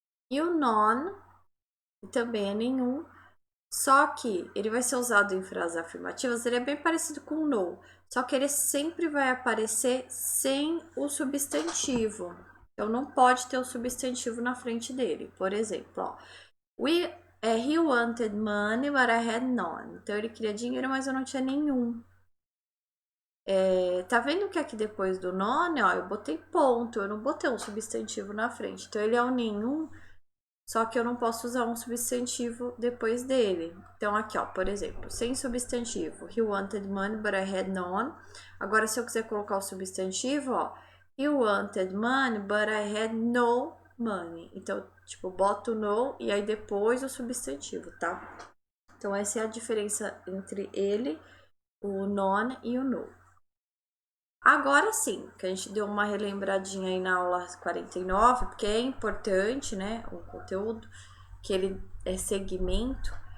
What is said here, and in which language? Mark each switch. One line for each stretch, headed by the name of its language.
Portuguese: E o non, também é nenhum, só que ele vai ser usado em frases afirmativas, ele é bem parecido com o no, só que ele sempre vai aparecer sem o substantivo. Então, não pode ter o substantivo na frente dele. Por exemplo,
English: ó, he wanted money, but I had none.
Portuguese: Então, ele queria dinheiro, mas eu não tinha nenhum. Tá vendo que aqui depois do none, ó, eu botei ponto, eu não botei um substantivo na frente. Então, ele é o nenhum, só que eu não posso usar um substantivo depois dele. Então, aqui, ó, por exemplo, sem substantivo.
English: He wanted money, but I had none.
Portuguese: Agora, se eu quiser colocar o substantivo, ó,
English: He wanted money, but I had no money.
Portuguese: Então, tipo, boto no e aí depois o substantivo, tá? Então, essa é a diferença entre ele, o non e o no. Agora sim, que a gente deu uma relembradinha aí na aula 49, porque é importante, né, o conteúdo, que ele é segmento.